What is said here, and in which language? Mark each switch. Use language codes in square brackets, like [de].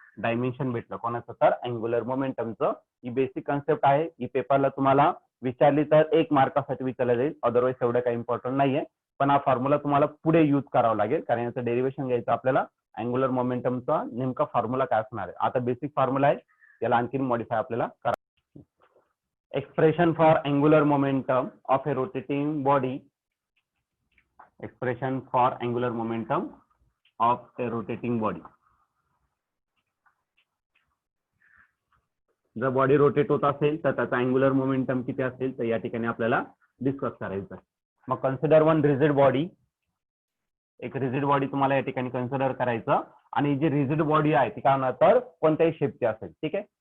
[mr] Dimension भेटलं कोणाचं तर अँग्युलर मोमेंटमचं. ही बेसिक कन्सेप्ट आहे. ही पेपरला तुम्हाला विचारली तर 1 मार्कासाठी विचारलं जाईल, अदरवाईज एवढं काही इम्पॉर्टंट नाहीये. पण हा फॉर्म्युला तुम्हाला पुढे यूज करावा लागेल, कारण याचं डेरिव्हेशन घ्यायचं आपल्याला. अँग्युलर मोमेंटमचा नेमका फॉर्म्युला काय असणार आहे. आता बेसिक फॉर्म्युला आहे, त्याला आणखी मॉडिफाय आपल्याला करा. [en] Expression for angular momentum of a rotating body. Expression for angular momentum of a rotating body. [mr] जर बॉडी रोटेट होत असेल तर त्याचा अँग्युलर मोमेंटम किती असेल तर या ठिकाणी आपल्याला डिस्कस करायचं. मग [en] Consider one rigid body. [mr] एक रिजिड बॉडी तुम्हाला या ठिकाणी कन्सिडर करायचं, आणि जी रिजिड बॉडी आहे ती काय होणार तर कोणत्याही शेपची असेल. ठीक आहे.